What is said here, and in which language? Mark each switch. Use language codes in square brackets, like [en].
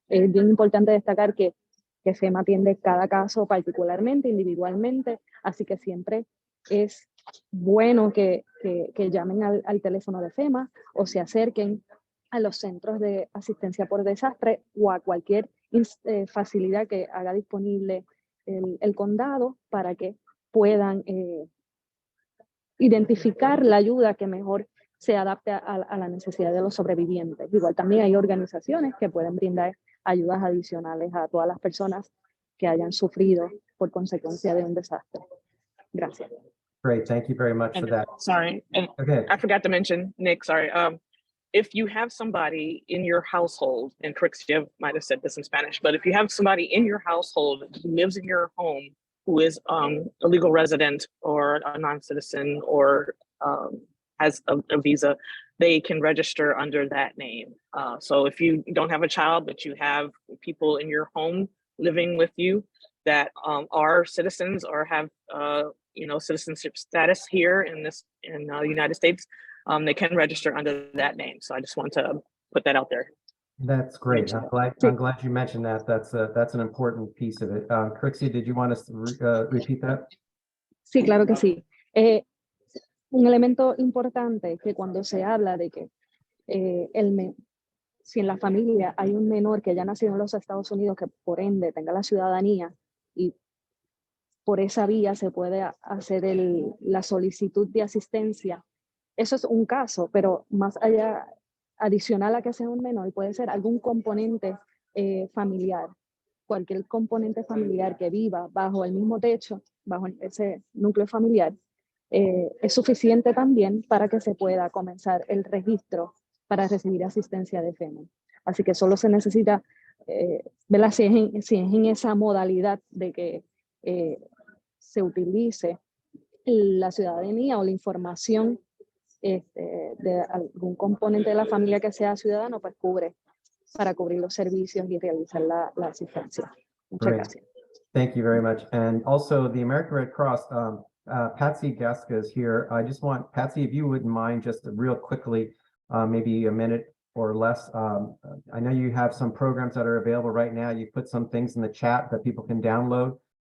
[es] Es bien importante destacar que FEMA atiende cada caso particularmente, individualmente, así que siempre es bueno que llamen al teléfono de FEMA o se acerquen a los centros de asistencia por desastre o a cualquier facilidad que haga disponible el condado para que puedan identificar la ayuda que mejor se adapte a la necesidad de los sobrevivientes. Igual también hay organizaciones que pueden brindar ayudas adicionales a todas las personas que hayan sufrido por consecuencia de un desastre. Gracias. [en] Great, thank you very much for And that. sorry, and Okay. I forgot to mention, Nick, sorry. If you have somebody in your household, and Karixia might have said this in Spanish, but if you have somebody in your household who lives in your home who is a legal resident or a non-citizen or has a visa, they can register under that name. So if you don't have a child, but you have people in your home living with you that are citizens or have citizenship status here in the United States, they can register under that name. So I just want to put that out there. That's great. I'm glad you mentioned that. That's an important piece of it. Krixia, did you want us to repeat that? [es] Sí, claro que sí. Un elemento importante es que cuando se habla de que si en la familia hay un menor que haya nacido en los Estados Unidos, que por ende tenga la ciudadanía y por esa vía se puede hacer la solicitud de asistencia. Eso es un caso, pero más allá, adicional a que sea un menor, puede ser algún componente familiar, cualquier componente familiar que viva bajo el mismo techo, bajo ese núcleo familiar, es suficiente también para que se pueda comenzar el registro para recibir asistencia de FEMA. Así que solo se necesita, ¿verdad? Si es en esa modalidad de que se utilice la ciudadanía o la información de algún componente de la familia que sea ciudadano, pues cubre para cubrir los servicios y realizar la asistencia. Muchas gracias. [en] Thank you very much. And also the American Red Cross, Patsy Gasca is here. I just want, Patsy, if you wouldn't mind just real quickly, maybe a minute or less. I know you have some programs that are available right now. You put some things in the chat that people can download.